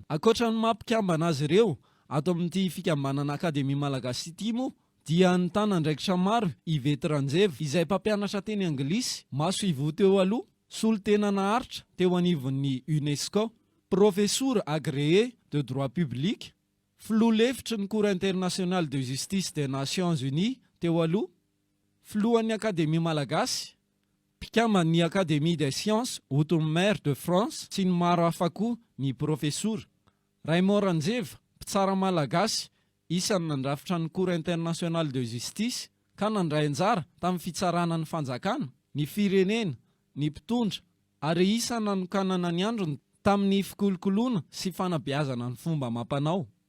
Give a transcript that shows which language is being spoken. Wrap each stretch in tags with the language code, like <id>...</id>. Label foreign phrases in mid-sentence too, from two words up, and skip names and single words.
<mg>Ankoatra ny mampikambana azy ireo ato amin'ity fikambanana Akademia Malagasy ity moa dia ny tanandraikitra maro Ivety Ranjeva izay mpampianatra teny anglisy, maso ivoho teo aloha, solo tena naharitra teo anivon'ny UNESCO,</mg> <fr>professeur agréé de droit public,</fr> <mg>filoha-lefitry ny Cour internationale de justice des Nations Unies teo aloha, filohan'ny Akademia Malagasy, mpikambany Académie des Sciences Outre-mer de France sy ny maro hafa koa ny professeur. Raymond Ranjeva, mpitsara malagasy, isan'ny nandrafitra ny Cour internationale de justice ka nandray anjara tamin'ny fitsarana ny fanjakana, ny firenena, ny mpitondra ary isan'ny nanokanana ny androny tamin'ny fikolokoloana sy fanabeazana ny fomba amam-panao.</mg>